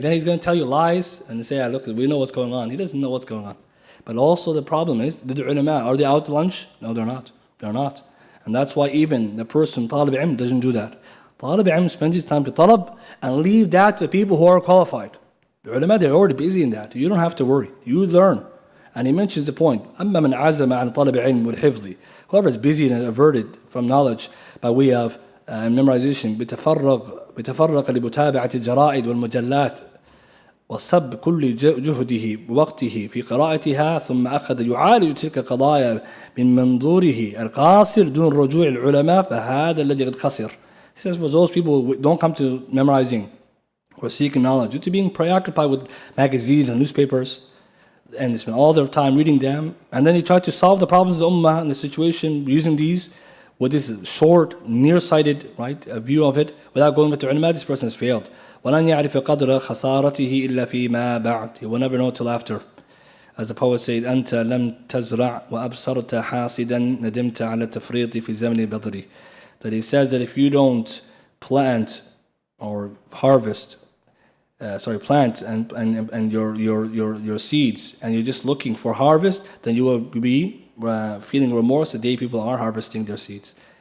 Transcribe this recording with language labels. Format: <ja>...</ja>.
<en>Then he's going to tell you lies and say, look, we know what's going on. He doesn't know what's going on. But also the problem is, the ulama, are they out to lunch? No, they're not. They're not. And that's why even the person, talib ilm, doesn't do that. Talib ilm spends his time to talab and leave that to the people who are qualified. The ulama, they're already busy in that. You don't have to worry. You learn. And he mentions the point,</en> <ar>أما من عزم عن طلب علم والحفظ.</ar> <en>Whoever is busy and averted from knowledge by way of memorization,</en> <ar>بتفرق لمتابعة الجرائد والمجلات وصب كل جهده ووقته في قراءتها ثم أخذ يعالج تلك القضايا من منظوره القاصر دون رجوع العلماء فهذا الذي قد خسر.</ar> <en>He says, for those people who don't come to memorizing or seeking knowledge due to being preoccupied with magazines and newspapers, and they spend all their time reading them, and then they try to solve the problems of the ummah and the situation using these with this short, nearsighted, right, view of it, without going back to ulama, this person has failed.</en> <ar>وَلَنْ يَعْرِفَ قَدْرَ خَسَارَتِهِ إِلَّا فِي مَا بَعْدِ.</ar> <en>He will never know till after. As the poet said,</en> <ar>أنت لم تزرع وأبصرت حاسدا ندمت على التفريط في زمن البذر.</ar> <en>That he says that if you don't plant or harvest, plant and your seeds, and you're just looking for harvest, then you will be feeling remorse the day people are harvesting their seeds.</en>